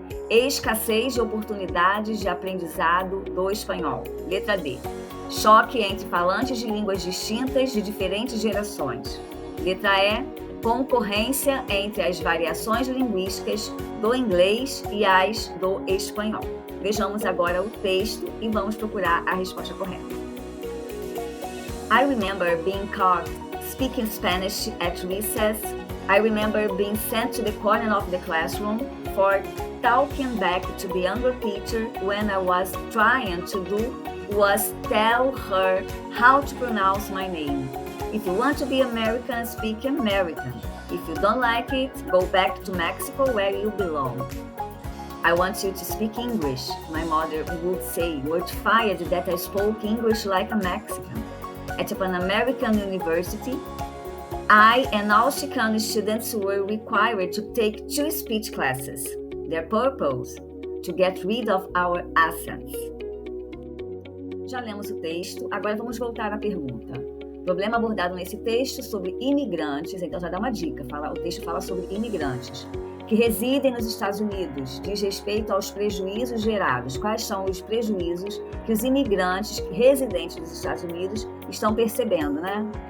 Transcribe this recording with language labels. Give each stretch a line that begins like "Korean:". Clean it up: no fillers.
Portuguese: escassez de oportunidades de aprendizado do espanhol, letra D, choque entre falantes de línguas distintas de diferentes gerações, letra E, concorrência entre as variações linguísticas do inglês e as do espanhol. Vejamos agora o texto e vamos procurar a resposta correta.
English: I remember being caught speaking Spanish at recess. I remember being sent to the corner of the classroom for talking back to the younger teacher when I was trying to do was tell her how to pronounce my name. If you want to be American, speak American. If you don't like it, go back to Mexico where you belong. I want you to speak English. My mother would say, mortified that I spoke English like a Mexican. At a Pan-American university, I and all Chicano students were required to take 2 speech classes. Their purpose, to get rid of our accents.
Portuguese: Já lemos o texto, agora vamos voltar à pergunta. O problema abordado nesse texto sobre imigrantes, então já dá uma dica, o texto fala sobre imigrantes que residem nos Estados Unidos, diz respeito aos prejuízos gerados. Quais são os prejuízos que os imigrantes residentes dos Estados Unidos estão percebendo, né?